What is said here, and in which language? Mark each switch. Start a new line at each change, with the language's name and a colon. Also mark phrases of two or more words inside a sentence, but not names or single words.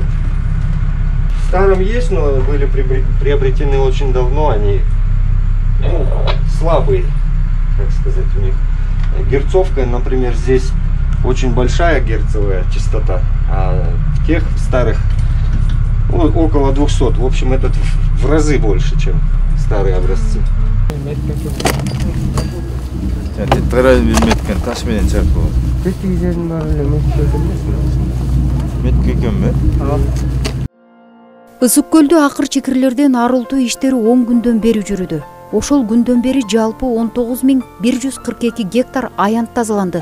Russian: В старом есть, но были приобретены очень давно, они слабые, как сказать, у них. Герцовка, например, здесь очень большая герцовая частота, а в тех старых около 200. В общем, этот в разы больше, чем старые образцы.
Kyrgyz: Ысык көлдө акыр чекирлерден арылтуу иштери 10 күндөн бери жүрүүдө. Ошол күндөн бери жалпы 19.142 гектар аянт тазаланды.